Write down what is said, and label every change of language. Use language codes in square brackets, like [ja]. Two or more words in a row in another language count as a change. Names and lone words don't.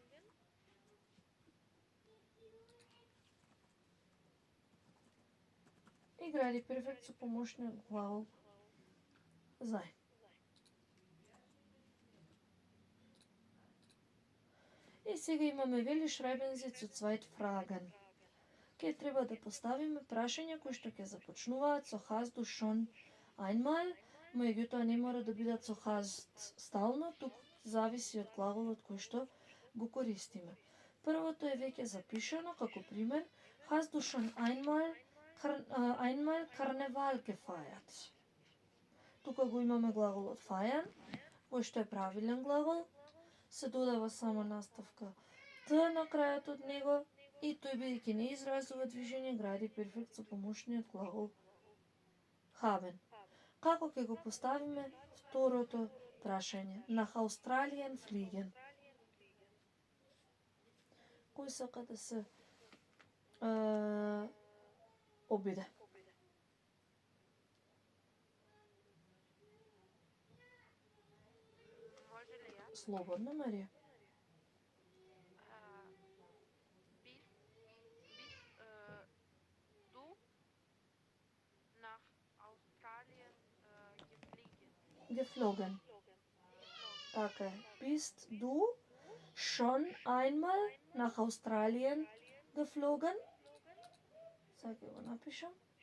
[mk] И гради перфект со помошниот глагол sein. И сега имаме вели [de] schreiben Sie zu zweit Fragen. [mk] Ке треба да поставиме прашања кои што ќе започнуваат со [de] hast du schon einmal, [mk] меѓутоа не мора да бидат со hast стално, тук зависи од глаголот кој што го користиме. Првото е веќе запишано како пример [de] hast du schon einmal Karneval gefeiert. [mk] Тука го имаме глаголот feiern, кој што е правилен глагол, се додава само наставка т на крајот од него и тој бидејќи не изразува движење гради перфект со помошниот глагол haben. Како ќе го поставиме второто прашање? [de] Nach Australien fliegen. [mk] Кој сака да се обиде? Слободно, Марија. Geflogen. Така е. [de] Bist du schon einmal nach Australien geflogen? [mk] Сега ќе го напишам.